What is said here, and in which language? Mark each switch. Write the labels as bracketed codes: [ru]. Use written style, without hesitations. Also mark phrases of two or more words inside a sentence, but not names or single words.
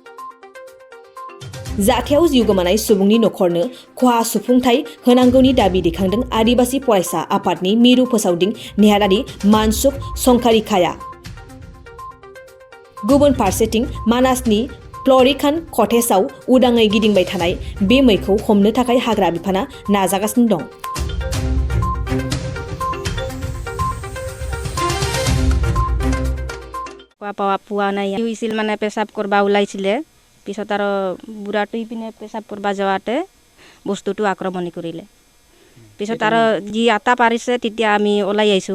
[brx] जाथायाव जिउ गोमानाय सुबुंनि न'खरनो खहा सुफुंथाय होनांगौनि दाबि दैखांदों आदिबासि फरायसा आफादनि मिरु फोसावदिं नेहादारि मानसुख संखारिखाया। गुबुन फारसेथिं मानासनि फ्लरिकान कटेजआव उदाङै गिदिंबाय थानाय बे मैखौ हमनो थाखाय हाग्रा बिफाना नाजागासिनो दं। [as] পোৱা নাই হৈছিল মানে পেচাব কৰবা ওলাইছিলে পিছত আৰু বুঢ়াটো ইপিনে পেচাব কৰবা যাওঁতে বস্তুটো আক্ৰমণ কৰিলে। পিছত আৰু যি আটা পাৰিছে তেতিয়া আমি ওলাই আহিছোঁ।